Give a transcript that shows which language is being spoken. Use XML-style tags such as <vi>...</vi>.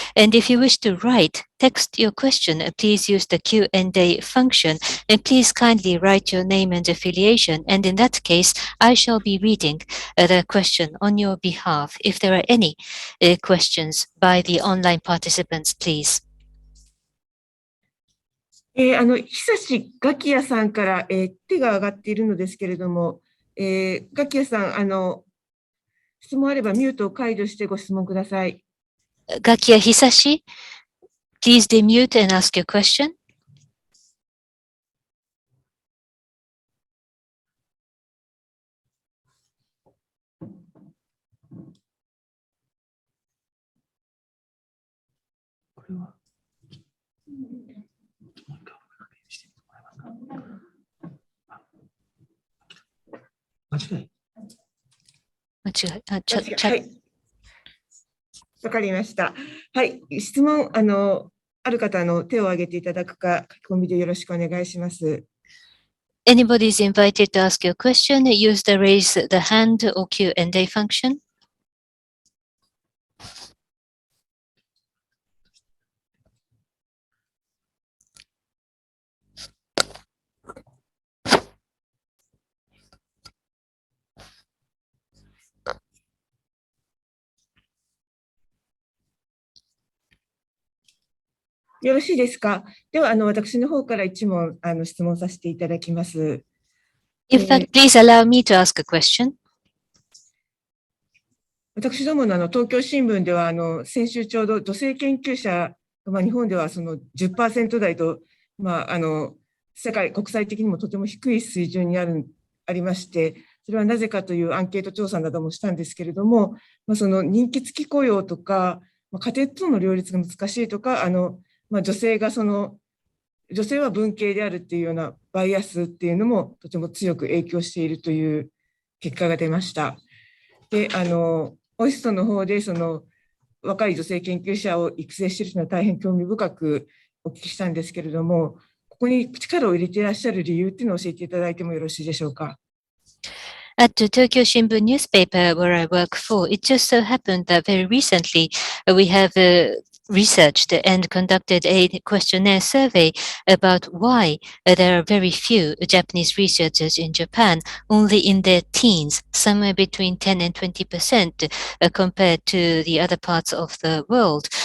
<en>And if you wish to text your question, please use the Q&A function. And please kindly write your name and affiliation. And in that case, I shall be reading the question on your behalf. If there are any questions by the online participants, please.</en> <ja>久しガキヤさんから、手が挙がっているのですけれども、ガキヤさん、質問あればミュートを解除してご質問ください。</ja> <en>Gakia Hisashi, please demute and ask your question.</en> <ja>はい。わかりました。はい。質問、ある方の手を挙げていただくか、書き込みでよろしくお願いします。</ja> <en>Anybody is invited to ask your question. Use the raise the hand or Q&A function.</en> <ja>よろしいですか。では、私の方から一問、質問させていただきます。</ja> <en>In fact, please allow me to ask a question.</en> <ja>私どもの東京新聞では、先週ちょうど女性研究者、日本ではその 10% 台と、国際的にもとても低い水準にありまして、それはなぜかというアンケート調査などもしたんですけれども、その人気付き雇用とか、家庭との両立が難しいとか、女性は文系であるっていうようなバイアスっていうのもとても強く影響しているという結果が出ました。で、OISTの方でその若い女性研究者を育成しているというのは大変興味深くお聞きしたんですけれども、ここに力を入れていらっしゃる理由っていうのを教えていただいてもよろしいでしょうか。</ja> <en>At the Tokyo Shimbun newspaper where I work for, it just so happened that very recently we have researched and conducted a questionnaire survey about why there are very few Japanese researchers in Japan, only in their teens, somewhere between 10 and 20% compared to the other parts of the world.</en>